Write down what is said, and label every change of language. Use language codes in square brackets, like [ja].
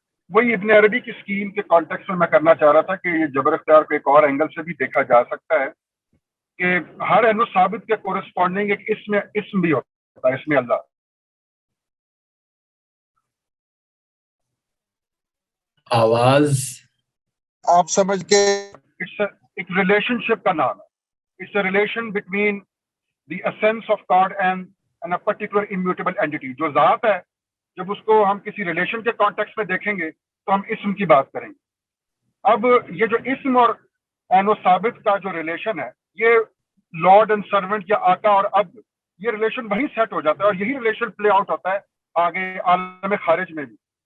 [ur] وہی ابن عربی کی اسکیم کے کانٹیکس میں کرنا چاہ رہا تھا کہ یہ جبر اختیار کو ایک اور اینگل سے بھی دیکھا جا سکتا ہے کہ ہر عین ثابت کے کورسپونڈنگ ایک اسم بھی ہوتا ہے، اسم اللہ. آواز آپ سمجھ کے ایک ریلیشن شپ کا نام ہے. [en] It's a relation between the essence of God and a particular immutable entity. [ur] جو ذات ہے، جب اس کو ہم کسی ریلیشن کے کانٹیکس میں دیکھیں گے تو ہم اسم کی بات کریں گے. اب یہ جو اسم اور عین و ثابت کا جو ریلیشن ہے، یہ لارڈ اینڈ سرونٹ یا آقا اور اب یہ ریلیشن وہیں سیٹ ہو جاتا ہے اور یہی ریلیشن پلے آؤٹ ہوتا ہے آگے عالم خارج میں بھی.